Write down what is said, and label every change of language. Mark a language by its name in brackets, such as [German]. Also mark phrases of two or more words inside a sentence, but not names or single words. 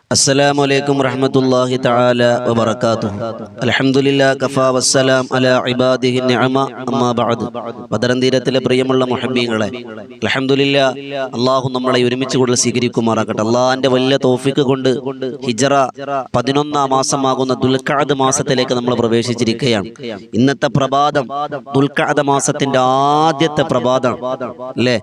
[Arabic] السلام عليكم ورحمة الله تعالى وبركاته. الحمد لله كفى والسلام على عباده النعمة أما بعد. [Malayalam] ബദറൻ തീരത്തിലെ പ്രിയമുള്ള മുഹബ്ബീങ്ങളെ, അൽഹംദുലില്ലാ, അള്ളാഹു നമ്മളെ ഒരുമിച്ച് കൂടുതൽ സ്വീകരിക്കുമാറാകട്ടെ. അള്ളാഹിന്റെ വലിയ തൗഫീഖ് കൊണ്ട് ഹിജ്റ 11-ാം മാസമാകുന്ന ദുൽഖഅദ് മാസത്തിലേക്ക് നമ്മൾ പ്രവേശിച്ചിരിക്കുകയാണ്. ഇന്നത്തെ പ്രഭാതം ദുൽഖഅദ് മാസത്തിന്റെ ആദ്യത്തെ പ്രഭാതം അല്ലേ?